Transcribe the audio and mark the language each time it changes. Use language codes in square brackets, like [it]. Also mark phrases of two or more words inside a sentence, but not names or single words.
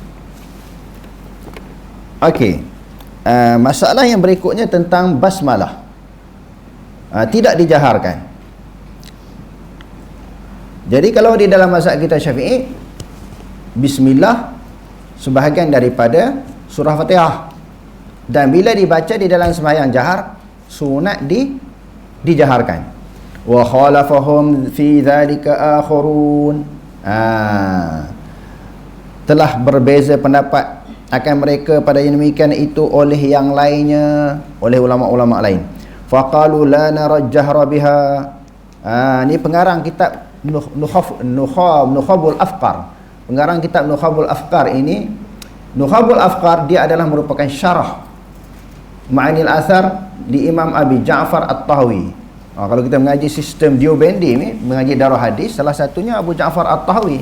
[ms] Okey, masalah yang berikutnya tentang basmalah, tidak dijaharkan. Jadi kalau di dalam mazhab kita Syafi'i, bismillah sebahagian daripada surah Fatihah, dan bila dibaca di dalam sembahyang jahar, sunat dijaharkan. [ar] Wa khalafahum fi dzalika akharun, [ms] telah berbeza pendapat akan mereka pada yang demikian itu oleh yang lainnya, oleh ulama-ulama lain. [ar] faqalu la nara jahra biha. [ms] Ni pengarang kitab Nukhabul Afkar. Pengarang kitab Nukhabul Afkar ini, Nukhabul Afkar dia adalah merupakan syarah Ma'anil Athar di Imam Abi Ja'far At-Tahawi. Kalau kita mengaji sistem Diobendi ni, mengaji darah hadis, salah satunya Abu Ja'far At-Tahawi.